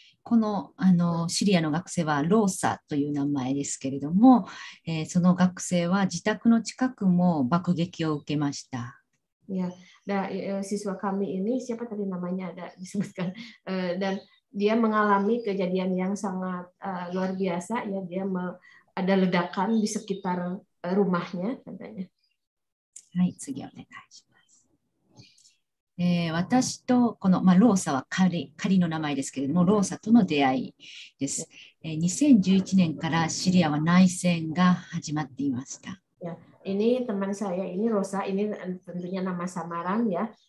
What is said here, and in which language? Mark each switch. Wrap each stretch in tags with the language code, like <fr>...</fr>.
<ja>このシリアの学生はローサという名前ですけれども、その学生は自宅の近くも爆撃を受けました。</ja> <id>Ya, siswa kami ini siapa tadi namanya ada disebutkan, dan dia mengalami kejadian yang sangat luar biasa ya, dia ada ledakan di sekitar rumahnya katanya.</id> <ja>はい、次お願いします。私とこの、ローサは仮の名前ですけれども、ローサとの出会いです。 2011年からシリアは内戦が始まっていました。</ja> <id>Ya, ini teman saya ini Rosa, ini tentunya nama samaran ya.</id>